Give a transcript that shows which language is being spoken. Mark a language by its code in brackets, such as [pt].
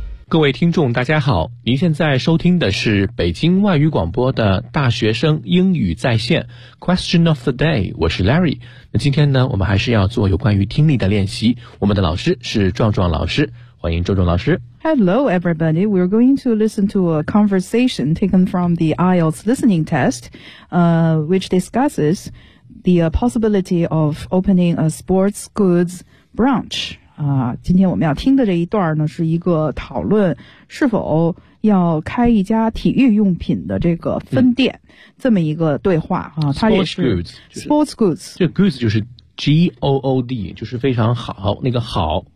[zh] 各位听众大家好，您现在收听的是北京外语广播的大学生英语在线 [en] Question of the day， [zh] 我是 Larry。那今天呢，我们还是要做有关于听力的练习，我们的老师是壮壮老师，欢迎壮壮老师。 [en] Hello everybody, we're going to listen to a conversation taken from the IELTS listening test, which discusses the possibility of opening a sports goods branch. [zh] 今天我们要听的这一段呢，是一个讨论是否要开一家体育用品的这个分店，这么一个对话啊。它也是 sports goods， [en] sports goods， [zh] 这 goods 就是 good， 就是非常好，那个好